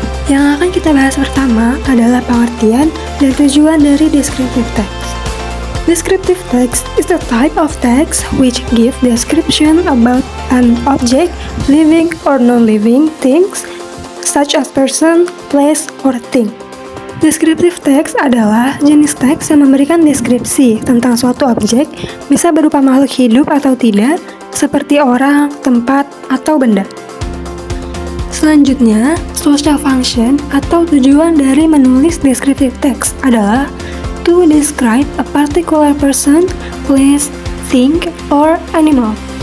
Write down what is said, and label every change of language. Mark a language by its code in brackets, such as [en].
[id] Yang akan kita bahas pertama adalah pengertian dan tujuan dari descriptive text. [en] Descriptive text is a type of text which gives description about an object, living or non-living things, such as person, place, or thing. [id] Descriptive text adalah jenis teks yang memberikan deskripsi tentang suatu objek, bisa berupa makhluk hidup atau tidak, seperti orang, tempat, atau benda. Selanjutnya, [en] social function [id] atau tujuan dari menulis [en] descriptive text [id] adalah [en] to describe a particular person, place, thing, or animal.